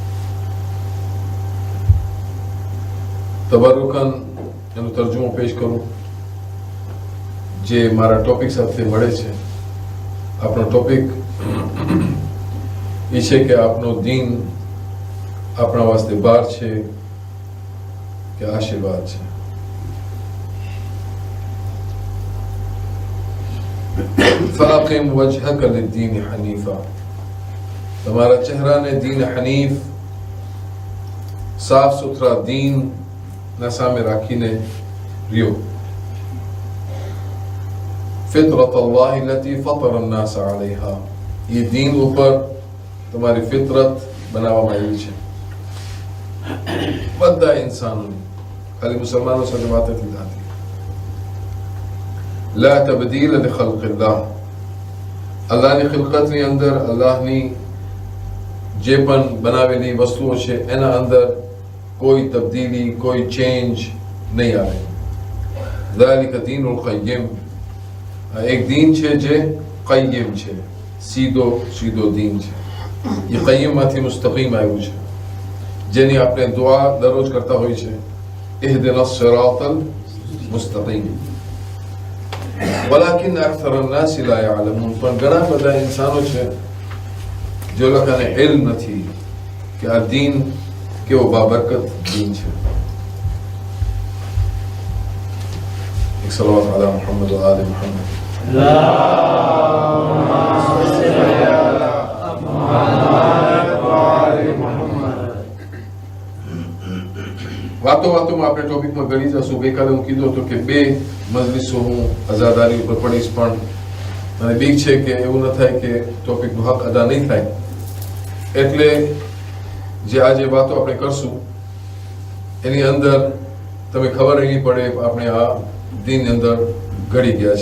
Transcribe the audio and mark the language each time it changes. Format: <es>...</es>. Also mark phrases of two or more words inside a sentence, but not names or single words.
<gu>તબરુકન એનો તર્જુમો પેશ કરું જે મારા ટોપિક સાથે મળે છે. આપણો ટોપિક એ છે કે આપનો દીન આપણા વાસ્તે બાર છે કે આશીર્વાદ છે.</gu> <ar>فأقم وجهك للدين حنيفا.</ar> <gu>તમારા ચહેરાને દીન હનીફ સાફ સુથરા દીન ના સામે રાખીને રહ્યો.</gu> <ar>فطرة الله التي فطر الناس عليها.</ar> <gu>એ દીન ઉપર તમારી ફિતરત બનાવવામાં આવી છે બધા ઇન્સાનોની, ખાલી મુસલમાનો સાથે વાત નથી થતી.</gu> <ar>لا تبديل لخلق الله.</ar> <gu>અલ્લાહની ખિલકતની અંદર અલ્લાહની જે પણ બનાવેલી વસ્તુઓ છે એના અંદર કોઈ તબદીલી, કોઈ ચેન્જ નહીં આવે.</gu> <ar>ذلك دين القيم.</ar> <gu>એક દીન છે જે قیم છે, સીધો સીધો દીન છે. એ قیمમાંથી મુસ્તકીમ આવ્યું છે, જેની આપણે દુઆ દરરોજ કરતા હોય છે,</gu> <ar>اهدنا الصراط المستقيم. ولكن أكثر الناس لا يعلمون.</ar> <gu>પણ ઘણા બધા ઇન્સાનો છે</gu> <hi>जो लोगों</hi> <gu>इल्म નથી કે આ દીન કેવો બાબરકત દીન છે. એક</gu> <ar>صلوات على محمد وآل محمد. اللهم صل على محمد وآل محمد.</ar> <gu>વાતોમાં આપણે ટોપિકમાં ગળી જશું. ગઈકાલે હું કીધું હતું કે 2 મજલિસો હું અઝાદારી ઉપર પડીશ, પણ મને બીક છે કે એવું ન થાય કે ટોપિકનો હક અદા નહીં થાય. એટલે જે આજે વાતો આપણે કરશું એની અંદર તમે ખબર નહીં પડે આપણે આ દીનની અંદર ઘડી ગયા છે.</gu>